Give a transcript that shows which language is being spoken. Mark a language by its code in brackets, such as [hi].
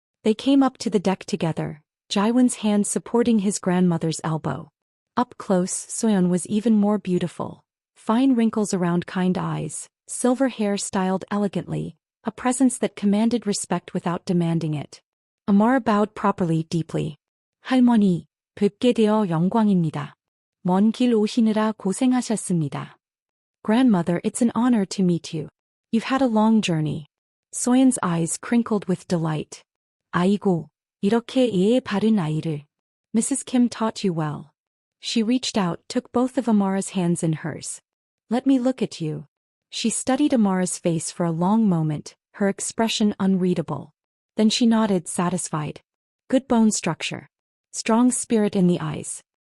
[en] They came up to the deck together, Jiwon's hand supporting his grandmother's elbow. Up close, Soyeon was even more beautiful. Fine wrinkles around kind eyes, silver hair styled elegantly, a presence that commanded respect without demanding it. Amara bowed properly, deeply. [ko] 할머니, 뵙게 되어 영광입니다. 먼 길 오시느라 고생하셨습니다. [en] Grandmother, it's an honor to meet you. You've had a long journey. Soyeon's eyes crinkled with delight. [ko] 아이고, 이렇게 예의 바른 아이를. [en] Mrs. Kim taught you well. She reached out, took both of Amara's hands in hers. Let me look at you. She studied Amara's face for a long moment, her expression unreadable. Then she nodded, satisfied. Good bone structure. Strong spirit in the eyes.